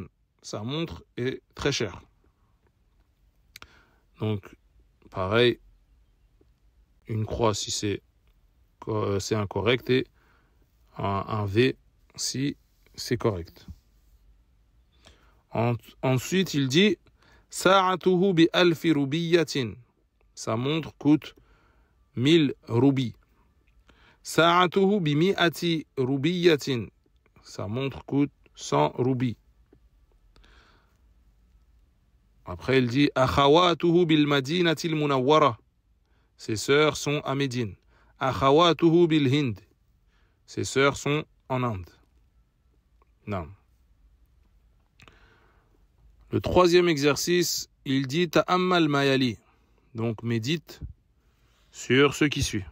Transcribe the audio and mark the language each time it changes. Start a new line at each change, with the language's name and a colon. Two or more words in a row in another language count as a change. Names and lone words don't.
French: Sa montre est très chère. Donc, pareil, une croix si c'est incorrect et un V si c'est correct. Ensuite, il dit
Arabic: ساعته بألف روبية.
French: Sa montre coûte 1000 roubies.
Arabic: ساعته بمائة روبية.
French: Sa montre coûte 100 roubies. Après, il dit
Arabic: أخواته بالمدينة المنورة.
French: Ses sœurs sont à Médine.
Arabic: أخواته بالهند.
French: Ses sœurs sont en Inde. Non. Le troisième exercice, il dit
Arabic: تأمل ما يلي.
French: Donc médite sur ce qui suit.